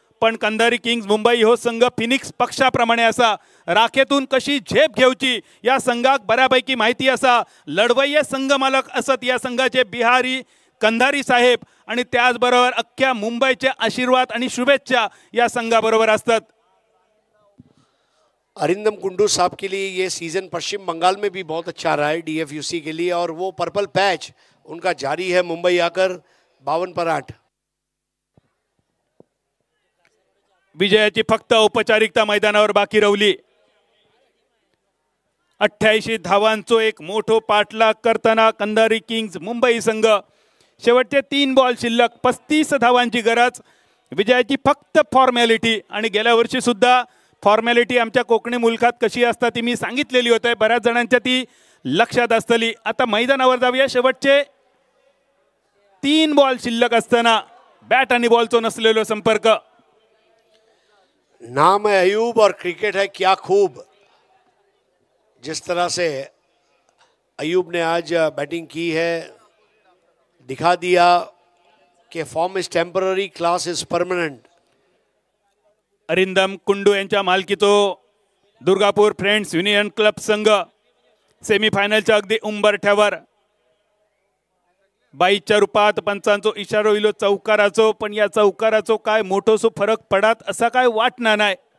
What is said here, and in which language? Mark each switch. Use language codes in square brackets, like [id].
[mr] पण कंधारी किंग्स मुंबई हो संघ फिनिक्स पक्षाप्रमाणे असा. राखेतून कशी झेप घेऊची या संघाक बऱ्यापैकी माहिती असा. लढवय्ये संघ मालक असत या संघाचे बिहारी कंधारी साहेब, आणि त्याचबरोबर अख्ख्या मुंबईचे आशीर्वाद आणि शुभेच्छा या संघाबरोबर असतात. [hi] अरिंदम कुंडू साहब के लिए ये सीज़न पश्चिम बंगाल में भी बहुत अच्छा रहा है डीएफयूसी के लिए, और वो पर्पल पैच उनका जारी है मुंबई आकर 52 पर 8. [mr] विजयाची फक्त औपचारिकता मैदानावर बाकी रवली. 88 धावांचो एक मोठो पाठलाग करताना कंधारी किंग्स मुंबई संघ. शेवटचे 3 बॉल शिल्लक, 35 धावांची गरज. विजयाची फक्त फॉर्मॅलिटी, आणि गेल्या वर्षी सुद्धा फॉर्मॅलिटी आमच्या कोकणी मुलखात कशी असतात ती मी सांगितलेली होती. बऱ्याच जणांच्या ती लक्षात असतली. आता मैदानावर जाऊया. शेवटचे 3 बॉल शिल्लक असताना बॅट आणि बॉलचो नसलेलो संपर्क. [hi] नाम है अयूब और क्रिकेट है क्या खूब. जिस तरह से अयूब ने आज बैटिंग की है, दिखा दिया कि [en] Form is temporary, class is permanent. [mr] Arindam कुंडू यांच्या मालकीचो दुर्गापूर फ्रेंड्स युनियन क्लब संघ सेमीफायनलच्या अगदी उंबरठ्यावर. 22च्या रूपात पंचांचो इशारो इलो चौकाराचो, पण या चौकाराचो काय मोठोसो फरक पडत असा काय वाटणार नाही.